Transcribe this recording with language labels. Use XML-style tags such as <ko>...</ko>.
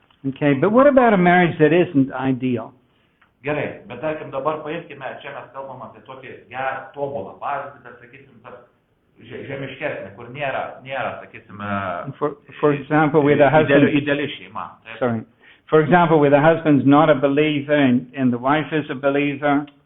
<en>Okay, but what about a marriage that isn't ideal?</en> <lt>Gerai, bet tarkim dabar paimkime, čia mes kalbam apie tokį gerą, tobulą pavyzdį, bet sakysim, tas žemiškesnį, kur nėra, sakysim,</lt> <en>For example, where the husband,</en> <lt>ideali šeima.</lt> <en>For example, where the husband's not a believer and the wife is a believer.</en>